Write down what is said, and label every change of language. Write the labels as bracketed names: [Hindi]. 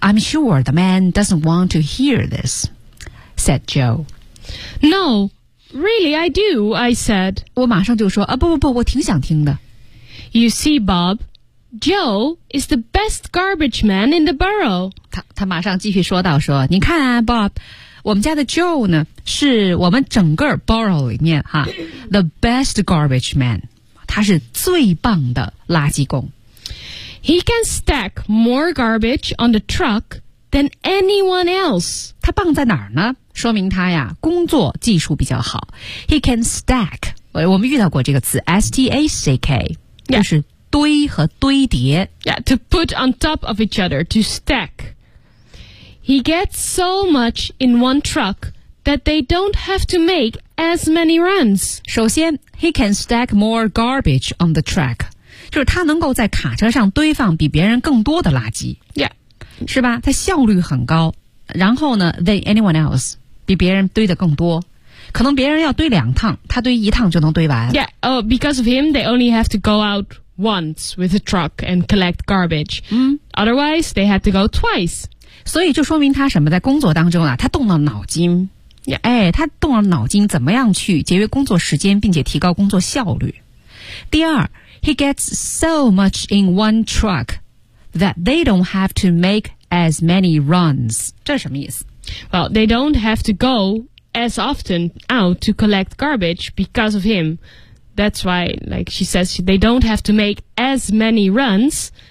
[English] ”I'm sure the man doesn't want to hear this," said Joe. "No, really, I do," I said. [Chinese] 我马上就说啊，不不不，我挺想听的。 [English] You see, Bob, Joe is the best garbage man in the borough. [Chinese] 他马上继续说道说，你看啊 ，Bob。我们家的 Joe 呢，是我们整个 borough 里面哈 ， the best garbage man，他是最棒的垃圾工。 [English] He can stack more garbage on the truck than anyone else。 [Chinese] 他棒在哪儿呢？说明他呀，工作技术比较好。 He can stack，我们遇到过这个词 ，stack， 就是堆和堆叠。 [English] Yeah, to put on top of each other to stack。 He gets so much in one truck that they don't have to make as many runs. 首先 ,he can stack more garbage on the track. [Chinese] 就是他能够在卡车上堆放比别人更多的垃圾。 [English] Yeah. [Chinese] 是吧，他效率很高。然后呢 , than anyone else, 比别人堆的更多。可能别人要堆两趟，他堆一趟就能堆完。 [English] Yeah, oh, because of him, they only have to go out once with a truck and collect garbage.、 Mm. Otherwise, they have to go twice. [Chinese] 所以就说明他什么，在工作当中啊，他动了脑筋、 [English] yeah. [Chinese] 哎，他动了脑筋怎么样去节约工作时间并且提高工作效率。 [English] 第二， He gets so much in one truck that they don't have to make as many runs. [Chinese] 这是什么意思？ [English] Well, they don't have to go as often out to collect garbage because of him. That's why, like she says, they don't have to make as many runs.